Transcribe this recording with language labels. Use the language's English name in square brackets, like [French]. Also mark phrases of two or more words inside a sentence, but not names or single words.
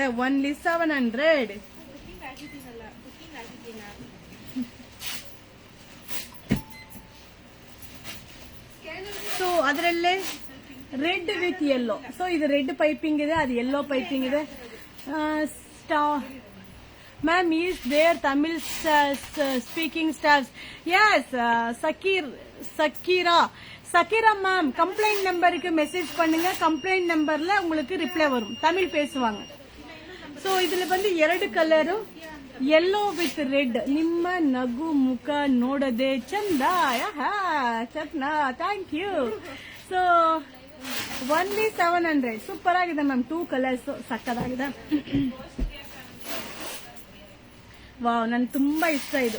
[Kannada] ಓನ್ಲಿ 700. ಸೊ ಅದರಲ್ಲೇ [English] red with yellow. [Kannada] ಸೊ ಇದು [English] red piping [Kannada] ಇದೆ, ಅದು [English] yellow piping [Kannada] ಇದೆ. [English] Ma'am is there Tamil speaking stars? [Tamil] எஸ் சக்கீரா மேம். கம்ப்ளைண்ட் நம்பருக்கு மெசேஜ் பண்ணுங்க. கம்ப்ளைண்ட் நம்பர்ல உங்களுக்கு ரிப்ளை வரும், தமிழ் பேசுவாங்க. [Kannada] ಸೊ ಇದ್ರಲ್ಲಿ ಬಂದು 2 ಕಲರ್, [English] yellow with red. [Kannada] ನಿಮ್ಮ ನಗು ಮುಖ ನೋಡದೆ ಚಂದ. [English] thank you. [Kannada] ಸೊ ಓನ್ಲಿ 700. ಸೂಪರ್ ಆಗಿದೆ ಮ್ಯಾಮ್. 2 ಕಲರ್ಸ್ ಸಕ್ಕದಾಗಿದೆ. ವಾವ್, ನನ್ಗೆ ತುಂಬಾ ಇಷ್ಟ ಇದು.